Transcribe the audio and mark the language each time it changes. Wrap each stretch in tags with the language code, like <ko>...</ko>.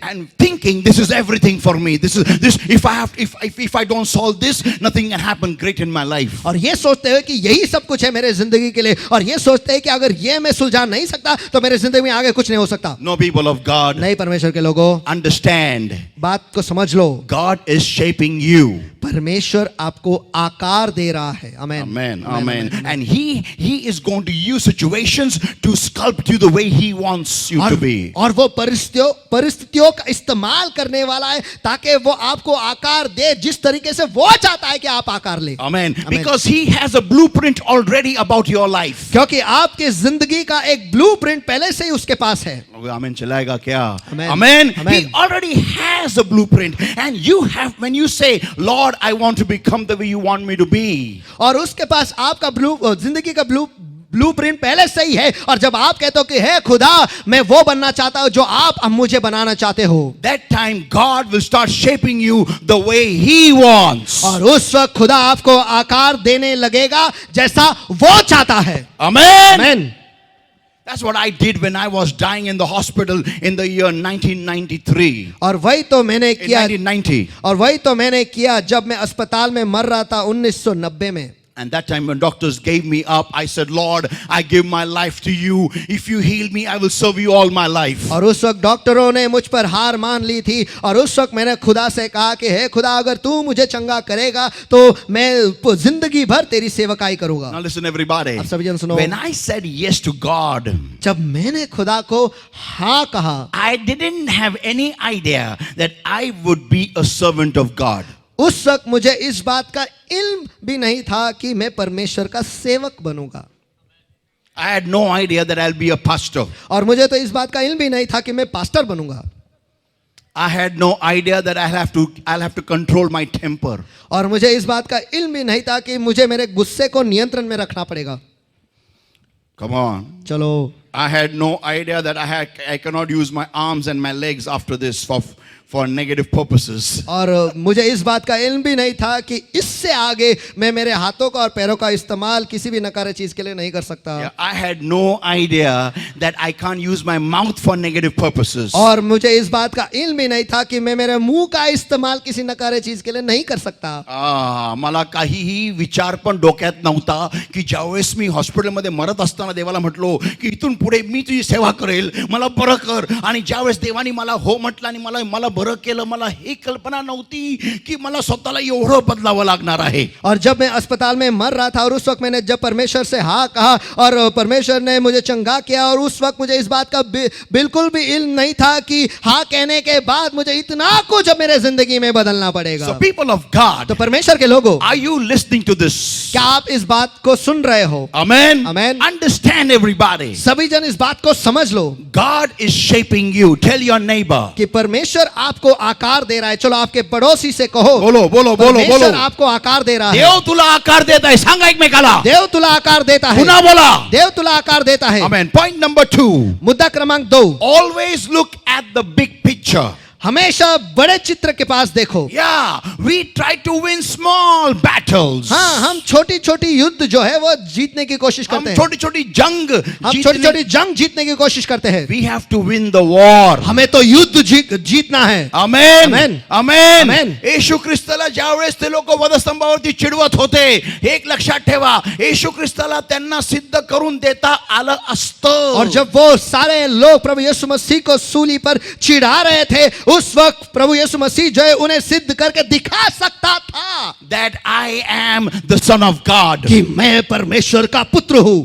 <en>And thinking this is everything for me. This if I don't solve this, nothing can happen great in my life.</en> <hi>और ये सोचते हैं कि यही सब कुछ है मेरे जिंदगी के लिए, और ये सोचते हैं कि अगर ये मैं सुलझा नहीं सकता तो मेरे जिंदगी में आगे कुछ नहीं हो सकता।</hi> <en>No, people of God,</en> <hi>नहीं परमेश्वर के लोगों,</hi> <en>understand.</en> <hi>बात को समझ लो,</hi> <en>God is shaping you.</en> <hi>परमेश्वर आपको आकार दे रहा है। आमेन,</hi> <en>Amen. Amen. And he is going to use situations to sculpt you the way he wants you to be.</en> <hi>और वो परिस्थितियों का इस्तेमाल करने वाला है ताकि वो आपको आकार दे जिस तरीके से वो चाहता है कि आप आकार ले।</hi> <en>Amen. Because he has a blueprint already about your life.</en> <hi>क्योंकि आपके जिंदगी का एक ब्लूप्रिंट पहले से ही उसके पास है। Amen. चलाएगा क्या?</hi> <en>Amen. Amen. Amen. He already has a blueprint, and you have, when you say, Lord, I want to become the way you want me to be.</en> <hi>और उसके पास आपका जिंदगी का ब्लूप्रिंट पहले से ही है, और जब आप कहते हो कि हे खुदा मैं वो बनना चाहता हूं जो आप मुझे बनाना चाहते हो,</hi> <en>That time God will start shaping you the way he wants.</en> <hi>और उस वक्त खुदा आपको आकार देने लगेगा जैसा वो चाहता है।</hi> <en>Amen.</en> <hi>Amen.</hi> <en>That's what I did when I was dying in the hospital in the year 1993.</en> <hi>और वही तो मैंने</hi> <en>In</en> <hi>किया</hi> <en>1990.</en> <hi>और वही तो मैंने किया जब मैं अस्पताल में मर रहा था 1990 में।</hi> <en>And that time when doctors gave me up, I said, Lord, I give my life to you. If you heal me, I will serve you all my life.</en> <hi>और उस वक्त डॉक्टरों ने मुझ पर हार मान ली थी, और उस वक्त मैंने खुदा से कहा कि हे खुदा अगर तू मुझे चंगा करेगा तो मैं जिंदगी भर तेरी सेवकाई करूंगा।</hi> <en>Now listen everybody.</en> <hi>अब सभी जन सुनो,</hi> <en>When I said yes to God,</en> <hi>जब मैंने खुदा को हाँ कहा,</hi> <en>I didn't have any idea that I would be a servant of God.</en> <hi>उस वक्त मुझे इस बात का इल्म भी नहीं था कि मैं परमेश्वर का सेवक बनूंगा।</hi> <en>I had no idea that I'll be a pastor.</en> <hi>और मुझे तो इस बात का इल्म भी नहीं था कि मैं पास्टर बनूंगा।</hi> <en>I had no idea that I'll have to control my temper.</en> <hi>और मुझे इस बात का इल्म भी नहीं था कि मुझे मेरे गुस्से को नियंत्रण में रखना पड़ेगा।</hi> <en>Come on.</en> <hi>चलो,</hi> <en>I had no idea that I cannot use my arms and my legs after this for negative purposes.</en> <hi>और मुझे इस बात का इल्म भी नहीं था कि इससे आगे मैं मेरे हाथों का और पैरों का इस्तेमाल किसी भी नकारे चीज के लिए नहीं कर सकता।</hi> <en>Yeah, I had no idea that I can't use my mouth for negative purposes.</en> <hi>और मुझे इस बात का इल्म भी नहीं था कि मैं मेरे मुंह का इस्तेमाल किसी नकारे चीज के लिए नहीं कर सकता।</hi> <mr>मला काहीही विचार पण डोक्यात नव्हता की ज्यावेळेस मी हॉस्पिटलमध्ये मरत असताना देवाला म्हटलो की इथून पुढे मी तुझी सेवा करेल, मला बरं कर, आणि ज्यावेळेस देवाने मला हो म्हटलं आणि मला बरं केलं, मला ही कल्पना नव्हती की मला स्वतःला एवढं बदलावं लागणार आहे।</mr> <hi>और जब मैं अस्पताल में मर रहा था और उस वक्त मैंने जब परमेश्वर से हाँ कहा और परमेश्वर ने मुझे चंगा किया, और उस वक्त मुझे इस बात का बिल्कुल भी इल्म नहीं था कि हाँ कहने के बाद मुझे इतना कुछ अब मेरे जिंदगी में बदलना पड़ेगा।</hi> <en>So people of God,</en> <hi>तो परमेश्वर के लोगों,</hi> <en>are you listening to this?</en> <hi>क्या आप इस बात को सुन रहे हो?</hi> <en>Amen. Amen. Understand everybody.</en> <hi>सभी जन इस बात को समझ लो,</hi> <en>God is shaping you.</en> <hi>Tell your neighbor. कि परमेश्वर आपको आकार दे रहा है। चलो आपके पड़ोसी से कहो, बोलो बोलो बोलो परमेश्वर बोलो। आपको आकार दे रहा है।</hi> <mr>देव तुला आकार देता है, सांगा एकमेकाला। देव तुला आकार देता है। पुन्हा बोला। देव तुला आकार देता है।</mr> <en>Amen. Point number 2.</en> <mr>मुद्दा क्रमांक 2,</mr> <en>Always look at the big picture.</en> <hi>हमेशा बड़े चित्र के पास देखो। Yeah, we try to win small battles. हाँ, हम छोटी छोटी युद्ध जो है वो जीतने की कोशिश हम करते हैं। छोटी छोटी जंग हम छोटी छोटी जंग जीतने की कोशिश करते हैं।</hi> <en>We have to win the war.</en> <hi>हमें तो युद्ध जीतना है।</hi> <en>Amen. Amen. Amen. Amen.</en> <mr>येशू ख्रिस्ताला ज्यावेळेस ते लोक वधस्तंभावरती चिडवत होते, एक लक्षात ठेवा, येशू ख्रिस्ताला त्यांना सिद्ध करून देता आलं असतं।</mr> <hi>और जब वो सारे लोग प्रभु यीशु मसीह को सूली पर चिढ़ा रहे थे, उस वक्त प्रभु यीशु मसीह जो है उन्हें सिद्ध करके दिखा सकता था</hi> <en>that I am the son of God.</en> <hi>कि मैं परमेश्वर का पुत्र हूं।</hi>